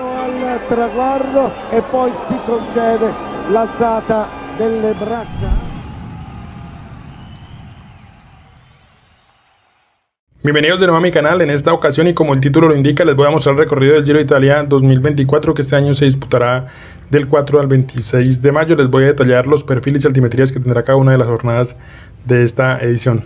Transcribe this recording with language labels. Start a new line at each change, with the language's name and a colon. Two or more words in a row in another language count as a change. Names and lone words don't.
Italian: al traguardo e poi si concede l'alzata delle braccia.
Spanish: Bienvenidos de nuevo a mi canal. En esta ocasión, y como el título lo indica, les voy a mostrar el recorrido del Giro de Italia 2024, que este año se disputará del 4 al 26 de mayo. Les voy a detallar los perfiles y altimetrías que tendrá cada una de las jornadas de esta edición.